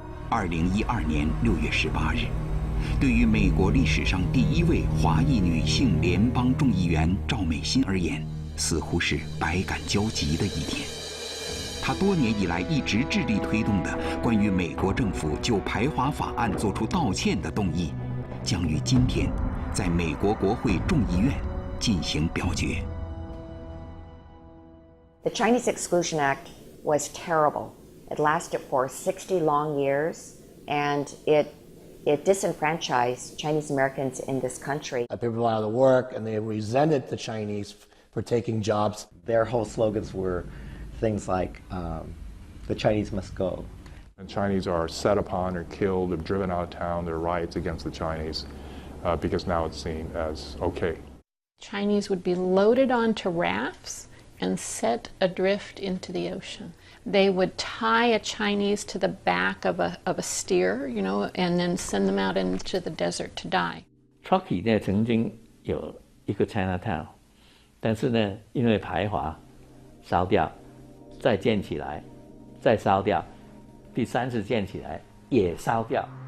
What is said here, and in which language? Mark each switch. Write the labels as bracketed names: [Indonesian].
[Chinese] 2012年6月18日，对于美国历史上第一位华裔女性联邦众议员赵美心而言，似乎是百感交集的一天。她多年以来一直致力推动的关于美国政府就排华法案作出道歉的动议，将于今天在美国国会众议院进行表决。 [English] The Chinese Exclusion Act was terrible. It lasted for 60 long years, and it disenfranchised Chinese Americans in this country. People were out of work, and they resented the Chinese for taking jobs. Their whole slogans were things like, the Chinese must go. The Chinese are set upon or killed or driven out of town. There are riots against the Chinese because now it's seen as okay. Chinese would be loaded onto rafts and set adrift into the ocean. They would tie a Chinese to the back of a steer, and then send them out into the desert to die. [Chinese] Truckee 呢曾经有一个 Chinatown， 但是呢，因为排华烧掉，再建起来，再烧掉，第3次建起来也烧掉。